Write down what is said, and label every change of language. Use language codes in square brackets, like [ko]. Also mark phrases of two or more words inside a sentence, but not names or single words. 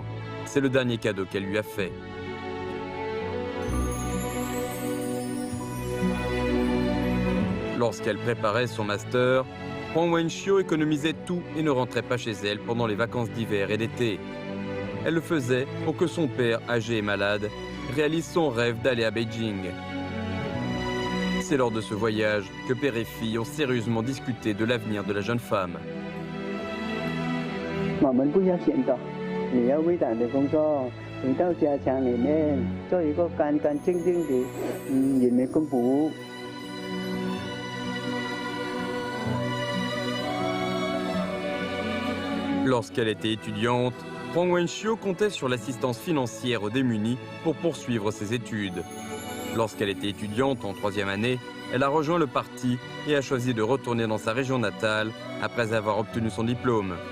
[fr] C'est le dernier cadeau qu'elle lui a fait. Lorsqu'elle préparait son master, Huang Wenxiu économisait tout et ne rentrait pas chez elle pendant les vacances d'hiver et d'été. Elle le faisait pour que son père, âgé et malade, réalise son rêve d'aller à Beijing. C'est lors de ce voyage que père et fille ont sérieusement discuté de l'avenir de la jeune femme. [zh] 我们不要闲着，你要伟大的工作，回到家乡里面做一个干干净净的人民公仆。 [fr] Lorsqu'elle était étudiante, Huang Wenxiu comptait sur l'assistance financière aux démunis pour poursuivre ses études. Lorsqu'elle était étudiante en 3e année, elle a rejoint le parti et a choisi de retourner dans sa région natale après avoir obtenu son diplôme.